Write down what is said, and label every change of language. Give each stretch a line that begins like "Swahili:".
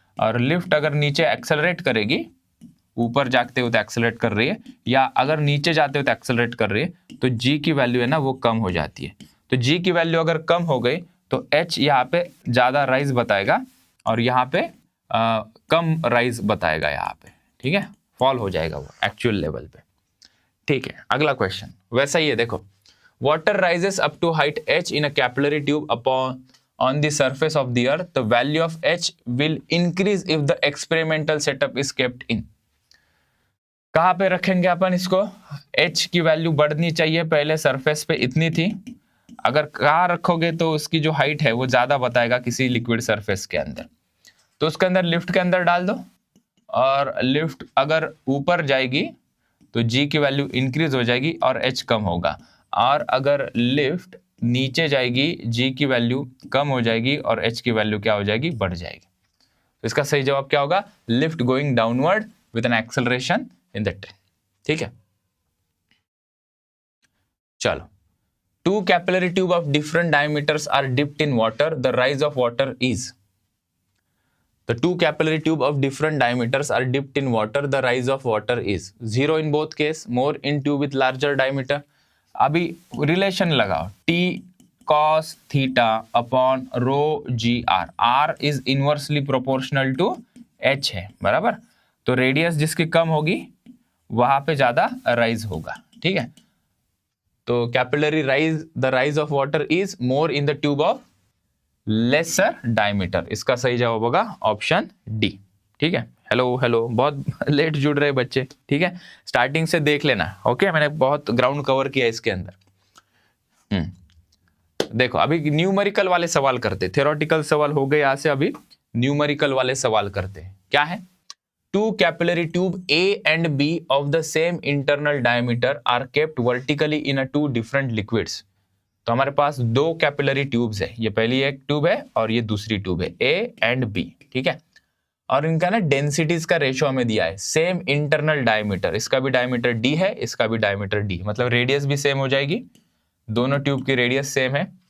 Hindi: और लिफ्ट अगर नीचे एक्सेलरेट करेगी, ऊपर जाते हुए तो एक्सेलरेट कर रही है, या अगर नीचे जाते हुए तो एक्सेलरेट कर रही है, तो g की वैल्यू है ना वो कम हो जाती है। तो जी की वैल्यू अगर कम हो गई तो एच यहाँ पे ज्यादा राइज बताएगा और यहाँ पे कम राइज बताएगा यहाँ पे, ठीक है, फॉल हो जाएगा वो एक्चुअल लेवल पे। ठीक है, अगला क्वेश्चन वैसा ही है, देखो
English: Water rises up to height h in a capillary tube upon on the surface of the earth, the value of h will increase if the experimental setup is kept in।
Hindi: कहाँ पे रखेंगे अपन इसको, h की value बढ़नी चाहिए, पहले surface पे इतनी थी, अगर कहाँ रखोगे तो उसकी जो हाइट है वो ज्यादा बताएगा किसी लिक्विड सरफेस के अंदर, तो उसके अंदर लिफ्ट के अंदर डाल दो, और लिफ्ट अगर ऊपर जाएगी तो g की वैल्यू इंक्रीज हो जाएगी और h कम होगा, और अगर लिफ्ट नीचे जाएगी g की वैल्यू कम हो जाएगी और h की वैल्यू क्या हो जाएगी, बढ़ जाएगी। तो इसका सही जवाब क्या होगा,
English: Lift going downward with an acceleration in the train.
Hindi: ठीक है, चलो,
English: Two capillary tube of different diameters are dipped in water, the rise of water is. The two capillary tube of different diameters are dipped in water. The rise of water is 0 in both case, more in tube with larger diameter.
Hindi: अभी relation लगाओ, T cos theta upon rho g r,
English: r is inversely proportional to h
Hindi: है, बराबर, तो radius जिसकी कम होगी वहां पे ज्यादा राइज होगा। ठीक है, तो capillary rise,
English: The rise of water is more in the tube of lesser diameter.
Hindi: इसका सही जवाब होगा ऑप्शन डी। ठीक है, हेलो हेलो, बहुत लेट जुड़ रहे बच्चे, ठीक है, स्टार्टिंग से देख लेना। ओके, मैंने बहुत ग्राउंड कवर किया इसके अंदर। देखो अभी न्यूमेरिकल वाले सवाल करते, थ्योरेटिकल सवाल हो गए यहाँ से, अभी न्यूमेरिकल वाले सवाल करते हैं। क्या है,
English: Two capillary tube A and B of the same internal diameter are kept vertically in a two different liquids।
Hindi: तो हमारे पास दो कैपिलरी ट्यूब्स है, ये पहली एक ट्यूब है और ये दूसरी ट्यूब है, A and B। ठीक है, और इनका ना डेंसिटीज का रेशो हमें दिया है, सेम इंटरनल डायमीटर, इसका भी डायमीटर D है, इसका भी डायमीटर D, मतलब रेडियस भी सेम हो जाएगी, दोनों ट्यूब की रेडियस सेम है।